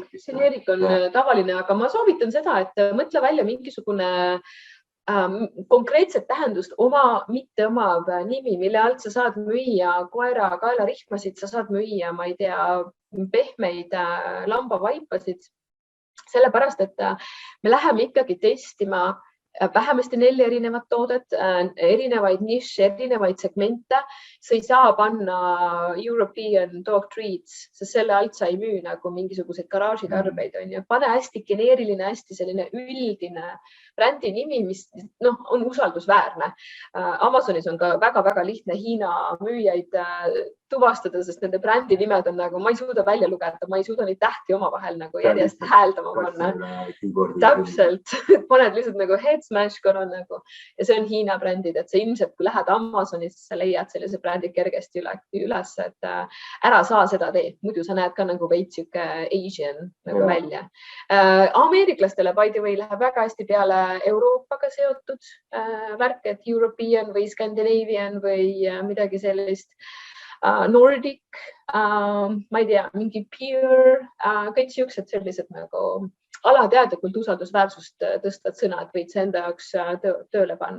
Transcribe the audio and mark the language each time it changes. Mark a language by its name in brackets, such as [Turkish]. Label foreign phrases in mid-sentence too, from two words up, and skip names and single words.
[Estonian] Generic on tavaline, aga ma soovitan seda, et mõtle välja mingisugune konkreetset tähendust mitte omav nimi, mille alt sa saad müüa koera kaelarihmasid, sa saad müüa, ma ei tea, pehmeid lambavaipasid. Sellepärast, et me läheme ikkagi testima vähemasti 4 erinevat toodet, erinevaid nišše, erinevaid segmente. Sa ei saa panna [English] European dog treats, [Estonian] sest selle alt sa ei müü nagu mingisuguseid garaažitarbeid. Pane hästi geneeriline, hästi selline üldine brändi nimi, mis on usaldusväärne. Amazonis on ka väga-väga lihtne Hiina müüjaid tuvastada, sest nende brändi nimed on nagu, ma ei suuda välja lugeda, ma ei suuda neid tähti omavahel nagu järjest hääldama panna. Täpselt, paned lihtsalt nagu [English] head smash [Estonian] korra nagu ja see on Hiina brändid, et sa ilmselt, kui lähed Amazonisse, sa leiad sellise brändi kergesti üles, et ära saa seda teed, muidu sa näed ka nagu veits siuke Asian nagu välja. Ameeriklastele [English] by the way [Estonian] läheb väga hästi peale Euroopaga seotud värk, et European või Scandinavian või midagi sellist. Nordic, ma ei tea, mingi Pure, kõik siuksed sellised nagu alateadlikult usaldusväärsust tõstvad sõna, et võid see enda jaoks tööle panna.